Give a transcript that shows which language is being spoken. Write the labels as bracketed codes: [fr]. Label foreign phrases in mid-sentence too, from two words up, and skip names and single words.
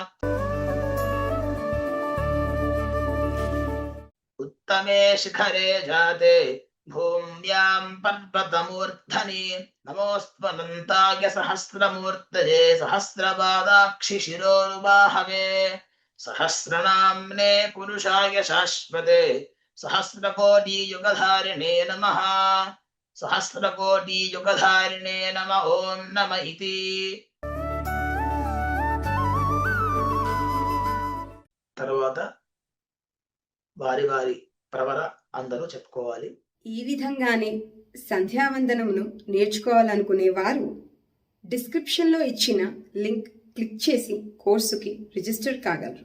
[sa] उत्तमे शिखरे जाते भूम्यां पर्वतमूर्धनि नमोऽस्त्वनन्ताय सहस्रमूर्तये सहस्रपादाक्षि शिरोरुबाहवे सहस्रनाम्ने पुरुषाय शाश्वते सहस्रकोटियुगधारिणे नमः सहस्रकोटियुगधारिणे नम ॐ नम इति [te] తర్వాత వారి వారి ప్రవర అందరూ చెప్పుకోవాలి. ఈ విధంగానే సంధ్యావందనమును నేర్చుకోవాలనుకునే వారు డిస్క్రిప్షన్లో ఇచ్చిన లింక్ క్లిక్ చేసి కోర్సుకి రిజిస్టర్ కాగలరు.